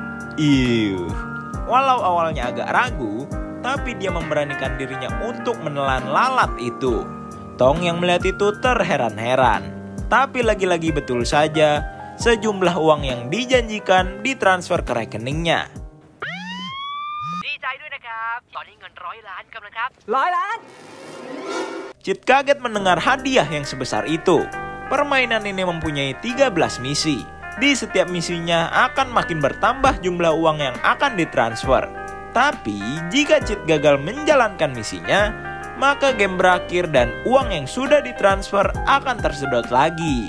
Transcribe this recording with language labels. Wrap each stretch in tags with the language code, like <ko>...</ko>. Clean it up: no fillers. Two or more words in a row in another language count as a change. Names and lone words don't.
<id>Walau awalnya agak ragu, tapi dia memberanikan dirinya untuk menelan lalat itu. Tong yang melihat itu terheran-heran. Tapi lagi-lagi betul saja, sejumlah uang yang dijanjikan ditransfer ke rekeningnya.</id> <th>ดีใจด้วยนะครับตอนนี้เงิน100 ล้านกำลังครับ 100 ล้าน</th> <id>Chit kaget mendengar hadiah yang sebesar itu. Permainan ini mempunyai 13 misi. Di setiap misinya akan makin bertambah jumlah uang yang akan ditransfer. Tapi jika Chit gagal menjalankan misinya, maka game berakhir dan uang yang sudah ditransfer akan tersedot lagi.</id>